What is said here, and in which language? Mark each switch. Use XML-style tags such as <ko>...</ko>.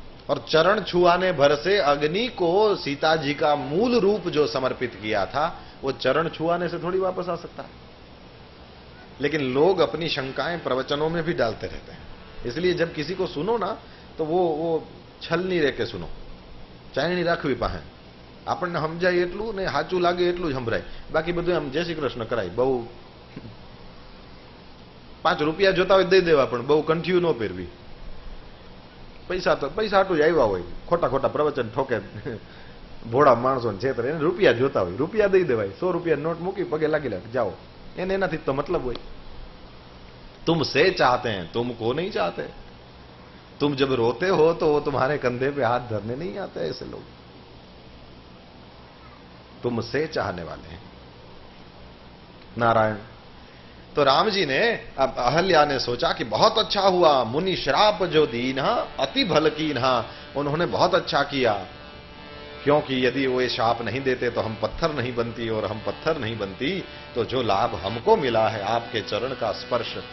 <hi>और चरण छुआने भर से अग्नि को सीता जी का मूल रूप जो समर्पित किया था, वो चरण छुआने से थोड़ी वापस आ सकता है। लेकिन लोग अपनी शंकाएं प्रवचनों में भी डालते रहते हैं, इसलिए जब किसी को सुनो ना तो वो छल नहीं रह के सुनो, चायणी</hi> <gu>રાખવી પાસે આપણને સમજાય એટલું ને સાચું લાગે એટલું જ સંભળાય, બાકી બધું આમ જય શ્રી કૃષ્ણ કરાય। બહુ 5 રૂપિયા જોતા હોય દઈ દેવા, પણ બહુ કંઠ્યું ન પહેરવી। પૈસા તો પૈસા હાટું જ આવ્યા હોય, ખોટા ખોટા પ્રવચન ठोके ભોળા માણસોને છેતરે, એને રૂપિયા જોતા હોય, રૂપિયા દઈ દેવાય, 100 રૂપિયા નોટ મૂકી પગે લાગી લે જાઓ, એને એનાથી તો मतलब હોય।</gu> <hi>तुमसे चाहते हैं, तुमको नहीं चाहते। तुम जब रोते हो तो वो तुम्हारे कंधे पे हाथ धरने नहीं आते ऐसे लोग, तुमसे चाहने वाले हैं। नारायण। तो राम जी ने, अब अहल्या ने सोचा कि बहुत अच्छा हुआ, मुनि श्राप जो दीन्हा अति भल कीन्हा, उन्होंने बहुत अच्छा किया, क्योंकि यदि वो ये शाप नहीं देते तो हम पत्थर नहीं बनती, और हम पत्थर नहीं बनती तो जो लाभ हमको मिला है आपके चरण का स्पर्श।</hi>